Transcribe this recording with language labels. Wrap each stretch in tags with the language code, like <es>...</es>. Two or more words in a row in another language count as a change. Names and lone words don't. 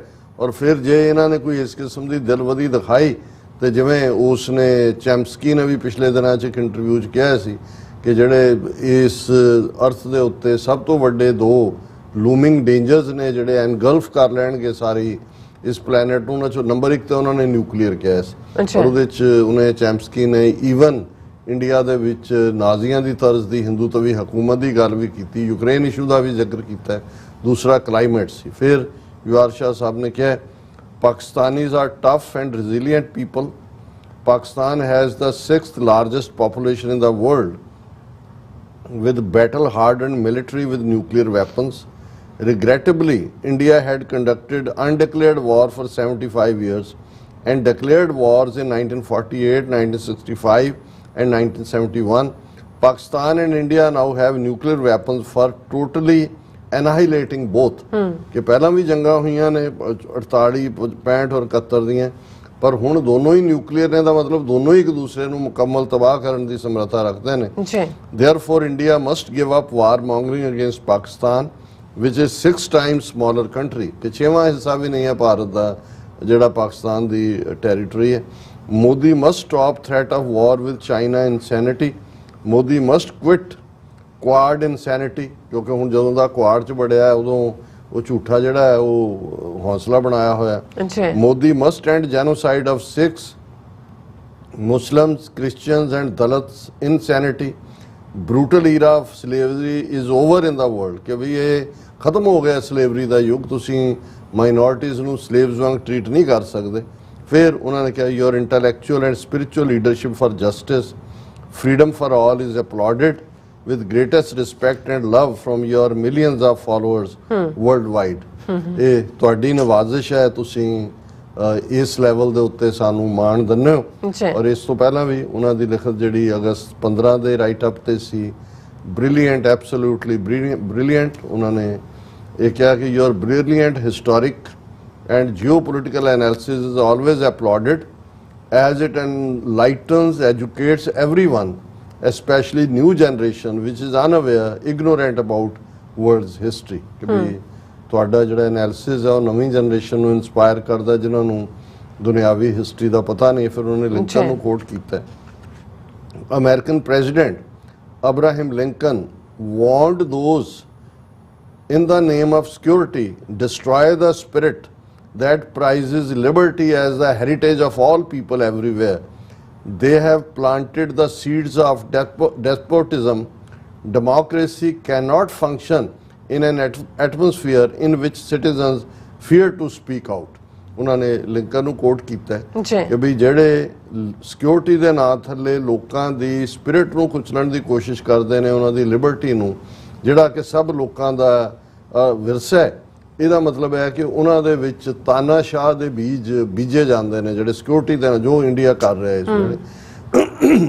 <pa>ਔਰ ਫਿਰ ਜੇ ਇਹਨਾਂ ਨੇ ਕੋਈ ਇਸ ਕਿਸਮ ਦੀ ਦਿਲਵਦੀ ਦਿਖਾਈ ਤੇ ਜਿਵੇਂ ਉਸ ਨੇ ਚੈਂਪਸਕੀ ਨੇ ਵੀ ਪਿਛਲੇ ਦਿਨਾਂ 'ਚ ਇੱਕ ਇੰਟਰਵਿਊ 'ਚ ਕਿਹਾ ਸੀ ਕਿ ਜਿਹੜੇ ਇਸ ਅਰਥ ਦੇ ਉੱਤੇ ਸਭ ਤੋਂ ਵੱਡੇ ਦੋ</pa> <en>looming dangers</en> <pa>ਨੇ ਜਿਹੜੇ ਐਨਗਲਫ ਕਰ ਲੈਣਗੇ ਸਾਰੀ ਇਸ ਪਲੈਨਟ ਨੂੰ, ਉਹਨਾਂ 'ਚੋਂ ਨੰਬਰ 1 ਤੇ ਉਹਨਾਂ ਨੇ ਨਿਊਕਲੀਅਰ ਕਿਹਾ ਸੀ। ਔਰ ਉਹਦੇ 'ਚ ਉਹਨੇ ਚੈਂਪਸਕੀ ਨੇ ਈਵਨ ਇੰਡੀਆ ਦੇ ਵਿੱਚ ਨਾਜ਼ੀਆਂ ਦੀ ਤਰਜ਼ ਦੀ ਹਿੰਦੂਤਵੀ ਹਕੂਮਤ ਦੀ ਗੱਲ ਵੀ ਕੀਤੀ, ਯੂਕਰੇਨ ਇਸ਼ੂ ਦਾ ਵੀ ਜ਼ਿਕਰ ਕੀਤਾ। ਦੂਸਰਾ ਕਲਾਈਮੇਟ ਸੀ। ਫਿਰ ਜਵਾਰ ਸ਼ਾਹ ਸਾਹਿਬ ਨੇ ਕਿਹਾ</pa> <en>Pakistanis are tough and resilient people. Pakistan has the 6th largest population in the world with battle-hardened military with nuclear weapons. Regrettably, India had conducted undeclared war for 75 years and declared wars in 1948, 1965 and 1971. Pakistan and India now have nuclear weapons for totally annihilating both.</en> <pa>ਕਿ ਪਹਿਲਾਂ ਵੀ ਜੰਗਾਂ ਹੋਈਆਂ ਨੇ 48, 65 ਔਰ 71 ਦੀਆਂ, ਪਰ ਹੁਣ ਦੋਨੋਂ ਹੀ ਨਿਊਕਲੀਅਰ ਨੇ ਦਾ ਮਤਲਬ ਦੋਨੋਂ ਹੀ ਇੱਕ ਦੂਸਰੇ ਨੂੰ ਮੁਕੰਮਲ ਤਬਾਹ ਕਰਨ ਦੀ ਸਮਰੱਥਾ ਰੱਖਦੇ ਨੇ।</pa> <en>Therefore, India must give up warmongering against Pakistan, which is 6 times smaller country.</en> <pa>ਕਿ 6ਵਾਂ ਹਿੱਸਾ ਵੀ ਨਹੀਂ ਹੈ ਭਾਰਤ ਦਾ ਜਿਹੜਾ ਪਾਕਿਸਤਾਨ ਦੀ ਟੈਰੀਟਰੀ ਹੈ।</pa> <en>Modi must stop threat of war with China insanity Modi must quit Quad insanity,</en> <pa>ਕਿਉਂਕਿ ਹੁਣ ਜਦੋਂ ਦਾ ਕੁਆਡ 'ਚ ਵੜਿਆ ਉਦੋਂ ਉਹ ਝੂਠਾ ਜਿਹੜਾ ਹੈ ਉਹ ਹੌਸਲਾ ਬਣਾਇਆ ਹੋਇਆ।</pa> <en>Modi must end genocide of Sikhs, Muslims, Christians and Dalits insanity. brutal era of slavery is over in the world,</en> <pa>ਕਿ ਵੀ ਇਹ ਖਤਮ ਹੋ ਗਿਆ ਸਲੇਵਰੀ ਦਾ ਯੁੱਗ, ਤੁਸੀਂ ਮਾਈਨੋਰਟੀਜ਼ ਨੂੰ ਸਲੇਵਸ ਵਾਂਗ ਟਰੀਟ ਨਹੀਂ ਕਰ ਸਕਦੇ। ਫਿਰ ਉਹਨਾਂ ਨੇ ਕਿਹਾ</pa> <en>your intellectual and spiritual leadership for justice, freedom for all is applauded with greatest respect and love from your millions of followers worldwide।</en> <pa>ਇਹ ਤੁਹਾਡੀ ਨਵਾਜ਼ਿਸ਼ ਹੈ, ਤੁਸੀਂ ਇਸ ਲੈਵਲ ਦੇ ਉੱਤੇ ਸਾਨੂੰ ਮਾਣ ਦਿੰਦੇ ਹੋ। ਔਰ ਇਸ ਤੋਂ ਪਹਿਲਾਂ ਵੀ ਉਹਨਾਂ ਦੀ ਲਿਖਤ ਜਿਹੜੀ ਅਗਸਤ 15 ਦੇ ਰਾਈਟ ਅਪ ਤੇ ਸੀ, ਬ੍ਰਿਲੀਅੰਟ,</pa> <en>absolutely brilliant.</en> <pa>ਉਹਨਾਂ ਨੇ ਇਹ ਕਿਹਾ ਕਿ</pa> <en>your brilliant historic and geopolitical analysis is always applauded as it enlightens, educates everyone, especially new generation which is unaware, ignorant about world's history।</en> <pa>ਕਿ ਵੀ ਤੁਹਾਡਾ ਜਿਹੜਾ ਐਨਾਲਿਸਿਸ ਹੈ ਉਹ ਨਵੀਂ ਜਨਰੇਸ਼ਨ ਨੂੰ ਇਨਸਪਾਇਰ ਕਰਦਾ ਜਿਨ੍ਹਾਂ ਨੂੰ ਦੁਨਿਆਵੀ ਹਿਸਟਰੀ ਦਾ ਪਤਾ ਨਹੀਂ। ਫਿਰ ਉਹਨੇ ਲਿੰਕਨ ਨੂੰ ਕੋਟ ਕੀਤਾ,</pa> <en>American President Abraham Lincoln warned those in the name of security destroy the spirit that prizes liberty as the heritage of all people everywhere. They have planted the seeds of despotism. Democracy cannot function in an atmosphere in which citizens fear to speak out।</en> <pa>ਉਹਨਾਂ ਨੇ ਲਿੰਕਨ ਨੂੰ ਕੋਟ ਕੀਤਾ ਕਿ ਵੀ ਜਿਹੜੇ ਸਿਕਿਉਰਿਟੀ ਦੇ ਨਾਂ ਥੱਲੇ ਲੋਕਾਂ ਦੀ ਸਪਿਰਿਟ ਨੂੰ ਕੁਚਲਣ ਦੀ ਕੋਸ਼ਿਸ਼ ਕਰਦੇ ਨੇ, ਉਹਨਾਂ ਦੀ ਲਿਬਰਟੀ ਨੂੰ, ਜਿਹੜਾ ਕਿ ਸਭ ਲੋਕਾਂ ਦਾ ਵਿਰਸਾ ਹੈ, ਇਹਦਾ ਮਤਲਬ ਹੈ ਕਿ ਉਹਨਾਂ ਦੇ ਵਿੱਚ ਤਾਨਾਸ਼ਾਹ ਦੇ ਬੀਜ ਬੀਜੇ ਜਾਂਦੇ ਨੇ ਜਿਹੜੇ ਸਿਕਿਉਰਿਟੀ ਦੇ ਨਾਲ ਜੋ ਇੰਡੀਆ ਕਰ ਰਿਹਾ ਇਸ ਵੇਲੇ।</pa>